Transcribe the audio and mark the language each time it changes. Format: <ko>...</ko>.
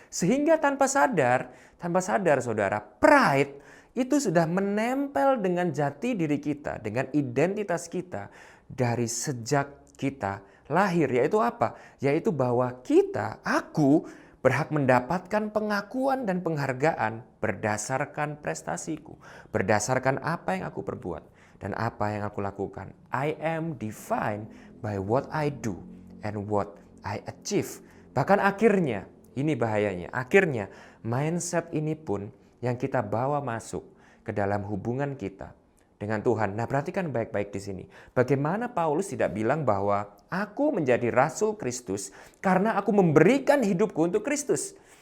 <id>Sehingga tanpa sadar saudara, pride itu sudah menempel dengan jati diri kita, dengan identitas kita dari sejak kita lahir. Yaitu apa? Yaitu bahwa aku berhak mendapatkan pengakuan dan penghargaan berdasarkan prestasiku, berdasarkan apa yang aku perbuat dan apa yang aku lakukan.</id> <en>I am defined by what I do and what I achieve.</en> <id>Bahkan akhirnya, ini bahayanya, akhirnya mindset ini pun yang kita bawa masuk ke dalam hubungan kita dengan Tuhan. Nah, perhatikan baik-baik di sini. Bagaimana Paulus tidak bilang bahwa aku menjadi rasul Kristus karena aku memberikan hidupku untuk Kristus.</id>